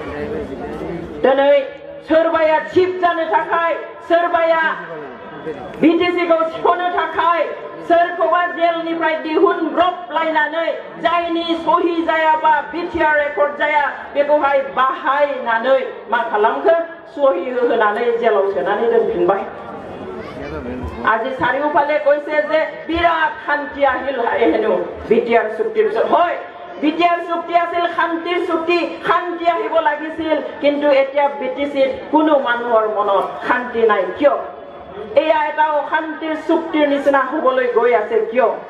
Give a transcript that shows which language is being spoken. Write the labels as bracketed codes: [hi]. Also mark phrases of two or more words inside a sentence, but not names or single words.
[brx] दिनै सोरबाया चिफ जानो थाखाय सोरबाया बिटिसिखौ सिख'नो थाखाय सोरखौबा जेलनिफ्राय दिहुनब्रबलायनानै जायनि सहि जायाबा बिटिआर रेकर्ड जाया बेखौहाय बाहायनानै मा खालामखो सहि होनानै जेलाव सोनानै दोनफिनबाय [as] আজি চাৰিওফালে কৈছে যে বিৰাট শান্তি আহিল হেনো বিটিআৰ চুক্তিৰ পিছত হয় বিটিআৰ চুক্তি আছিল শান্তিৰ চুক্তি শান্তি আহিব লাগিছিল কিন্তু এতিয়া বিটিচিত কোনো মানুহৰ মনত শান্তি নাই কিয় এয়া এটা অশান্তিৰ চুক্তিৰ নিচিনা হ'বলৈ গৈ আছে কিয়